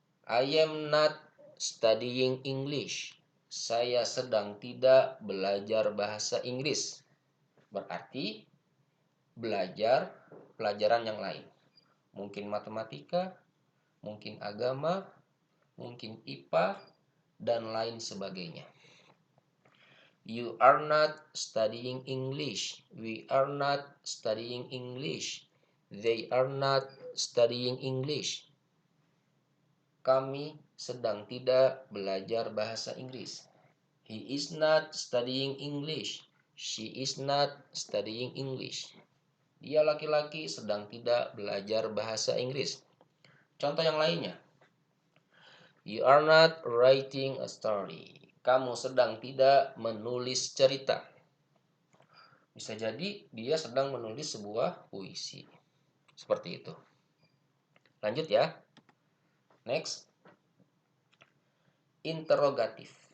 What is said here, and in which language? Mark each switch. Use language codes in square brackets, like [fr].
[en] I am not studying English. [id] Saya sedang tidak belajar bahasa Inggris. Berarti belajar pelajaran yang lain. Mungkin matematika, mungkin agama, mungkin IPA, dan lain sebagainya. [en] You are not studying English. We are not studying English. They are not studying English. [id] Kami sedang tidak belajar bahasa Inggris. [en] He is not studying English. She is not studying English. [id] Dia laki-laki sedang tidak belajar bahasa Inggris. Contoh yang lainnya. [en] You are not writing a story. [id] Kamu sedang tidak menulis cerita. Bisa jadi dia sedang menulis sebuah puisi. Seperti itu. Lanjut ya. Next. Interrogatif.